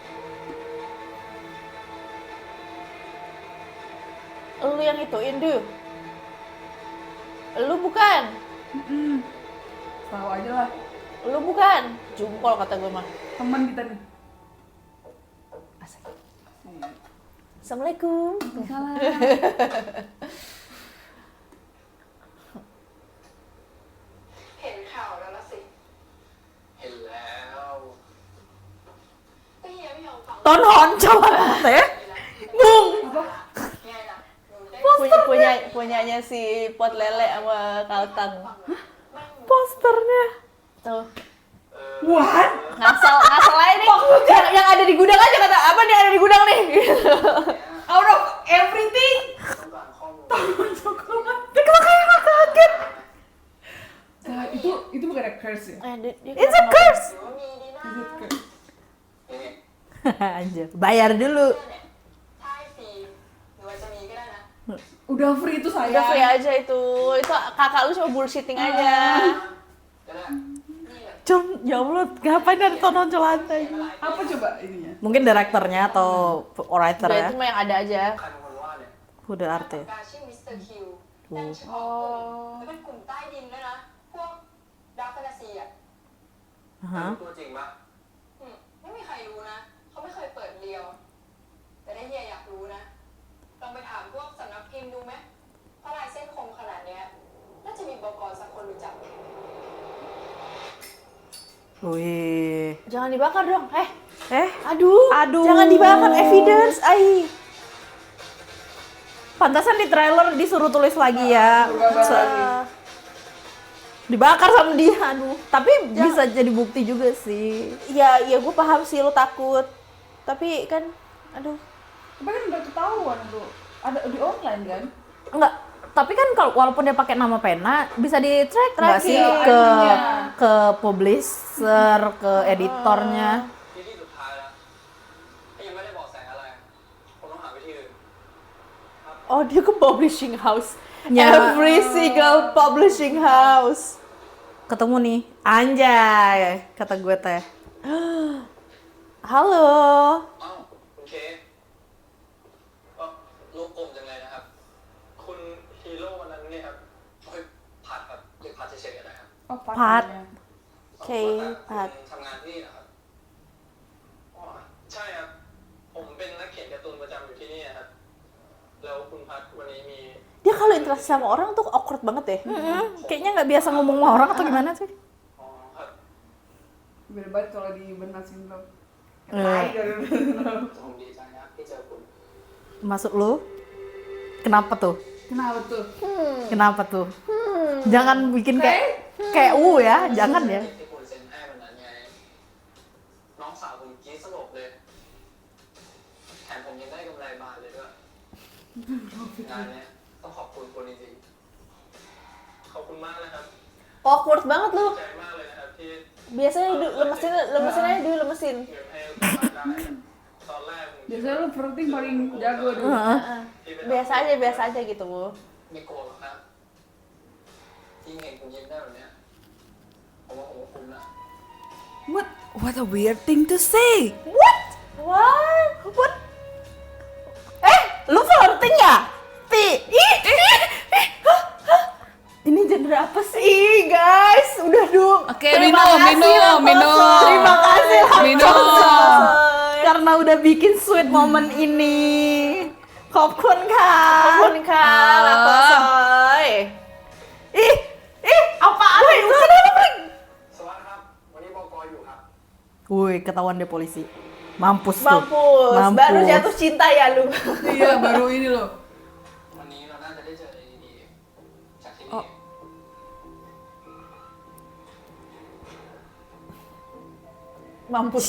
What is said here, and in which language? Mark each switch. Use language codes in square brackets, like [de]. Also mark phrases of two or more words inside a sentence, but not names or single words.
[id] Lu yang ituin, Du. Lu bukan. Tahu aja lah. Lu bukan. Jungkol kata gue mah. Teman kita nih. Asik. Assalamualaikum. Salah. [th] เห็นข่าวแล้วละสิ เห็นแล้ว ก็เฮียไม่ยอมฟัง [id] Tonton coba teh. Bung. [th] ไงล่ะหนูได้ [id] Punyanya si Pot Lele sama Kaltang. [th] ไม่หนู [id] Posternya. Tuh. [en] What? [id] Ngasal aja nih. Yang ada di gudang aja kata apa nih ada di gudang nih. [en] Out of everything. [th] ต้องการข้อมูล [id] Kaget. Nah, itu bukan [en] a curse [id] ya? [en] It's a curse. [th] หนูมีดีนะ [en] Is it curse? [th] นี่ [id] Anjir, bayar dulu. [th] ถ้าให้ฟรีหนูอาจจะมีก็ได้นะ [id] Udah free itu saya. Udah free aja itu. Itu kakak lu cuma bullshitting aja. [th] ก็ได้ นี่แหละ [id] Con, ya Allah, ngapain ada tonton lantai? Apa coba ininya? Mungkin direkturnya atau writer Udah ya. itu mah yang ada aja. [th] ใครเป็นคนวาดเนี่ย [id] Udah arte. [th] ปากกาชื่อมิสเตอร์คิวตั้งเฉพาะกลุ่มแล้วเป็นกลุ่มใต้ดินด้วยนะ พวกดาร์กแฟนตาซีอ่ะ Hah? ตัวจริงปะ ไม่มีใครรู้นะ เขาไม่เคยเปิดเรียว แต่ถ้าเฮียอยากรู้นะ ลองไปถามพวกสำนักพิมพ์ดูไหมเพราะลายเส้นคมขนาดเนี้ย น่าจะมีบก. สักคนรู้จัก [id] Wih. Jangan dibakar dong. Eh, Aduh. Aduh. Jangan dibakar evidence. pantasan di trailer disuruh tulis lagi ya. Dibakar sama dia, aduh. Tapi bisa jadi bukti juga sih. Ya gue paham sih lu takut. Tapi kan, aduh. Tapi kan udah ketahuan tuh. Ada di online kan? Enggak, tapi kan kalau walaupun dia pakai nama pena bisa di track nggak sih Tracking, ke ininya. publisher, ke editornya. [th] ที่ที่สุดท้ายแล้วถ้ายังไม่ได้บอกแสอะไรผมต้องหาวิธีอื่น [id] Oh dia ke [en] publishing house. [id] Ya. [en] Every single publishing house. [id] Ketemu nih, anjay, kata gue teh. Halo. [th] อ้าวคุณเคลูกกลมจังเลยนะครับ คุณฮีโร่วันนั้นเนี่ยครับโอ้ยผัดครับเรียกผัดเฉยๆก็ได้ครับ Oh, [id] Pat. partnya. Oke, [th] ว่าแต่ ผัด คุณทำงานที่นี่นะครับอ๋อใช่วันนี้มี [id] Dia kalau interaksi sama orang tuh awkward banget deh. Kayaknya nggak biasa ngomong sama orang atau gimana sih? [th] อ๋อครับ [id] Beda banget kalau di Bernard Syndrome. Eh, [th] ผมดีใจนะที่เจอคุณ [id] maksud lu? Kenapa tuh? Kenapa tuh? Kenapa tuh? Jangan bikin kayak ya, jangan ya. [th] ที่คุณเซ็นให้วันนั้นไงน้องสาวผมกรี๊ดสลบเลยแถมผมยังได้กำไรบานเลยด้วยงานเนี้ยต้องขอบคุณคุณจริงๆขอบคุณมากนะครับ [id] Awkward banget lu. [th] ใจมากเลยนะครับที่ [id] Biasanya lemesin aja dulu lemesin. [th] เงินให้ผมได้ตอนแรกผม [id] Biasanya lu flirting paling jago deh. Biasa aja gitu. [th] ไม่โกรธหรอกครับที่เห็นคุณยิ้มได้แบบเนี้ยผมว่าผมก็คุ้มละ [en] What a weird thing to say. What? [id] Lu flirting ya? Ini genre apa sih? Guys, udah dong. Oke, Terima minum, kasih, minum, Lakoso. minum. Terima kasih, Minum. Lakoso. Karena udah bikin [en] sweet moment [id] ini. [th] ขอบคุณค่ะ ขอบคุณค่ะ Lakoso. [id] Ih, apaan itu? Kenapa? [th] สวัสดีครับ วันนี้บก.อยู่ครับ [id] Woi, ketahuan deh polisi. Mampus tuh. Mampus. Baru jatuh cinta ya lu. Iya, baru ini loh. [th] วันนี้เราน่าจะได้เจออะไรดีๆจากที่นี่ [id] Mampus.